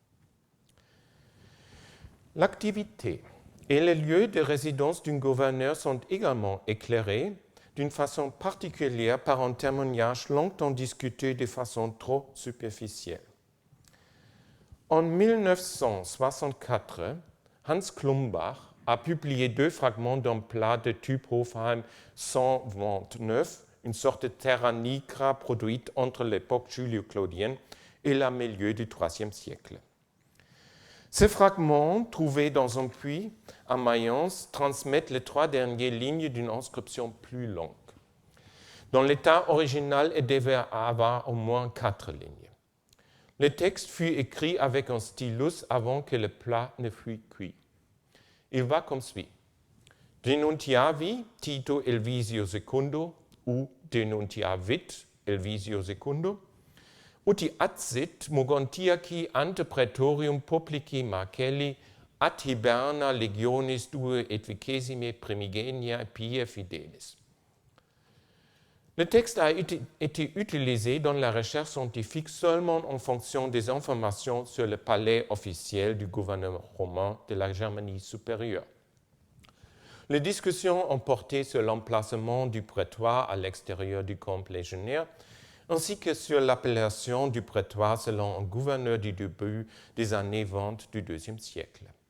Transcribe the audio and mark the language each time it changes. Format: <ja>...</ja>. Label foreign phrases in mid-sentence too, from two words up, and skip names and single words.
<fr>L'activité et les lieux de résidence d'un gouverneur sont également éclairés d'une façon particulière par un témoignage longtemps discuté de façon trop superficielle. En 1964, Hans Klumbach a publié 2 fragments d'un plat de type Hofheim 129, une sorte de terra nigra produite entre l'époque julio-claudienne et le milieu du IIIe siècle. Ces fragments, trouvés dans un puits à Mayence, transmettent les 3 dernières lignes d'une inscription plus longue. Dans l'état original, il devait avoir au moins 4 lignes. Le texte fut écrit avec un stylus avant que le plat ne fût cuit. Il va comme suit.</fr> <la>Denuntiavi Tito Elvisio Secundo, ou denuntiavit Elvisio Secundo, uti adsit mogontiaci ante praetorium publici Marcelli ad hiberna legionis 2 et 20 primigenia pie fidelis.</la> <fr>Le texte a été utilisé dans la recherche scientifique seulement en fonction des informations sur le palais officiel du gouvernement romain de la Germanie supérieure. Les discussions ont porté sur l'emplacement du prétoire à l'extérieur du camp légionnaire, ainsi que sur l'appellation du prétoire selon un gouverneur du début des années 20 du IIe siècle.</fr>